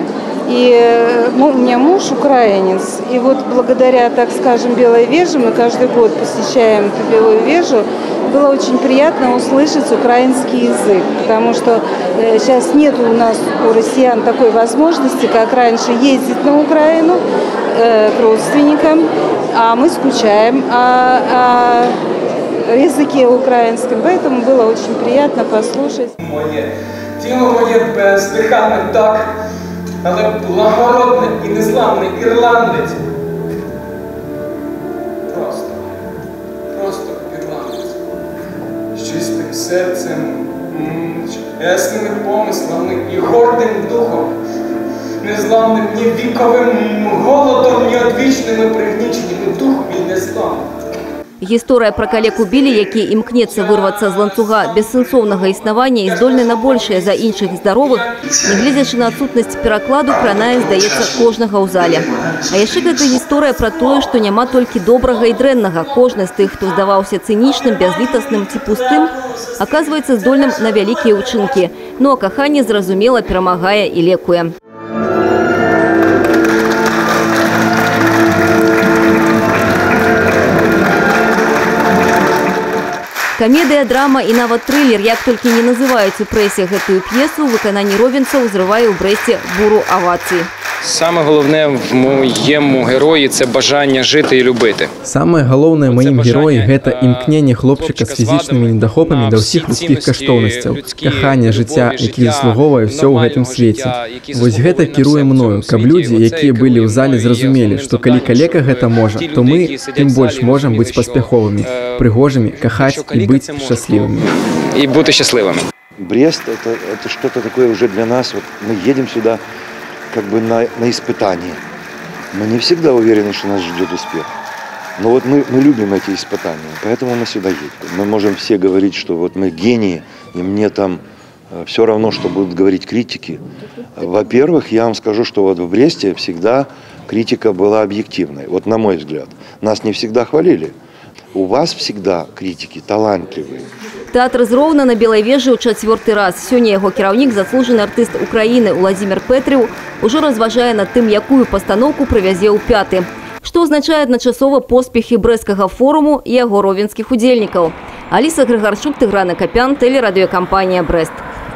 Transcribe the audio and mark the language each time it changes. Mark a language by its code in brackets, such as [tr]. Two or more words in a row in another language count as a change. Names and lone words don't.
[ru] И у меня муж украинец, и вот благодаря, так скажем, Белой Веже, мы каждый год посещаем эту Белую Вежу, было очень приятно услышать украинский язык, потому что сейчас нет у нас, у россиян, такой возможности, как раньше, ездить на Украину к родственникам, а мы скучаем о языке украинском, поэтому было очень приятно послушать. [uk] Тіло моє бездихане так, але благородний і незламний ірландець. Просто ірландець. З чистим серцем, ясними помислами і гордим духом. Незламним ні віковим голодом, ні одвічними пригніченнями духом і незламним. [be] Гісторыя пра калеку Білі, які імкнецца вырвацца з ланцуга бессэнсоўнага існавання і здольны на большае за іншых здаровых, нягледзячы на адсутнасць перакладу, кранае, здаецца, кожнага ў зале. А яшчэ гэта гісторыя пра тое, што няма толькі добрага і дрэннага. Кожны з тых, хто здаваўся цынічным, бязлітасным ці пустым, аказваецца здольным на вялікія ўчынкі. Ну а каханне, зразумела, перамагае і лекуе. Камедыя, драма і нават трылер, як толькі не называюць у прэсе гэтую п'есу, у выкананні ровенцаў зрывае ў Брэсце буру авацій. [uk] Саме головне в моєму герої – це бажання жити і любити. [be] Самае галоўнае маім героі – гэта імкненне хлопчыка з фізічнымі недахопамі да ўсіх людскіх каштоўнасцяў, кахання жыцця, які заслугоўвае ўсё ў гэтым свеце. Вось гэта кіруе мною, каб людзі, якія былі ў зале, зразумелі, што калі калека гэта можа, то мы тым больш можам быць паспяховымі, прыгожымі, кахаць і быць шчаслівымі. [uk] І бути щасливими. [ru] Брест – это что-то такое уже для нас. Вот мы едем сюда как бы на испытание. Мы не всегда уверены, что нас ждет успех. Но вот мы любим эти испытания, поэтому мы сюда едем. Мы можем все говорить, что вот мы гении, и мне там все равно, что будут говорить критики. Во-первых, я вам скажу, что вот в Бресте всегда критика была объективной. Вот на мой взгляд. Нас не всегда хвалили. У вас всегда критики талантливые. [be] Тэатр з Роўна на Белай вежы ў 4-й раз. Сёння яго кіраўнік, заслужаны артыст Украіны Уладзімір Пэтрыў, ужо разважае над тым, якую пастаноўку прывязе ў 5-й. Што азначае адначасова поспехі брэсцкага форуму і яго ровенскіх удзельнікаў. Аліса Грыгарчук, Тыгран Акапян, тэлерадыёкампанія «Брэст».